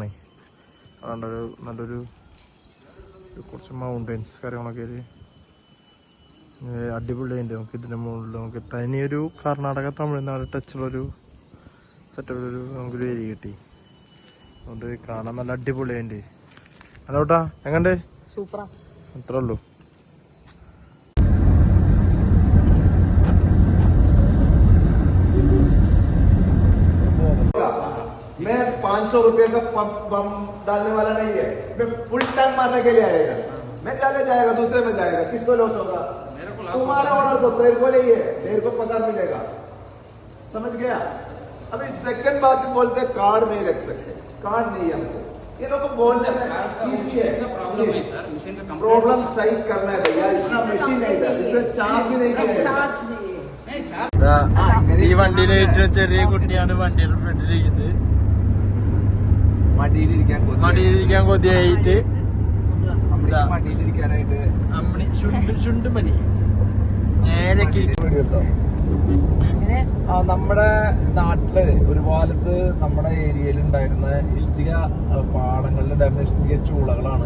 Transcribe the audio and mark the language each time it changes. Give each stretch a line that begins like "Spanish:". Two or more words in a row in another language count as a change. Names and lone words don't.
Malayalam: അതുകൊണ്ടൊരു നല്ലൊരു കുറച്ച് മൗണ്ടൻസ് കാര്യങ്ങളൊക്കെ അടിപൊളിയുണ്ട്. നമുക്ക് ഇതിൻ്റെ മുകളിൽ നമുക്ക് തനിയൊരു കർണാടക തമിഴ്നാട് ടച്ചുള്ളൊരു സെറ്റപ്പിലൊരു നമുക്കൊരു ഏരിയ കിട്ടി. അതുകൊണ്ട് കാണാൻ നല്ല അടിപൊളിയുണ്ട്. അതോട്ടാ എങ്ങണ്ട് സൂപ്പറാ. അത്രേ ഉള്ളൂ.
Hindi: मैं 500 रुपये का बम डालने वाला नहीं है. मैं फुल टैंक मारने के लिए आएगा. मैं जाने जाएगा, दूसरे में जाएगा. किसको लॉस होगा? तुम्हारा ऑर्डर तो तेरे को नहीं है, तेरे को पगार मिलेगा. समझ गया? अभी सेकंड बात बोलते कार्ड नहीं रख सकते. कार्ड नहीं है हमको. ये लोग को बोलने में इजी है. प्रॉब्लम सही करना है भैया. इतना मशीन नहीं था, इसमें चार्ज भी नहीं किया.
Malayalam: ഈ വണ്ടിയിലായിട്ട് ചെറിയ കുട്ടിയാണ് വണ്ടിയുടെ ഫ്രണ്ടിലിരിക്കുന്നത്. മടിയിലിരിക്കാൻ കൊതിയായിട്ട് മടിയിലിരിക്കാനായിട്ട് അമ്മണി ചുണ്ടുമണി നേരെ നമ്മുടെ നാട്ടില് ഒരു കാലത്ത് നമ്മുടെ ഏരിയയിൽ ഉണ്ടായിരുന്ന ഇഷ്ടിക പാടങ്ങളിലുണ്ടായിരുന്ന ഇഷ്ടിക ചൂളകളാണ്.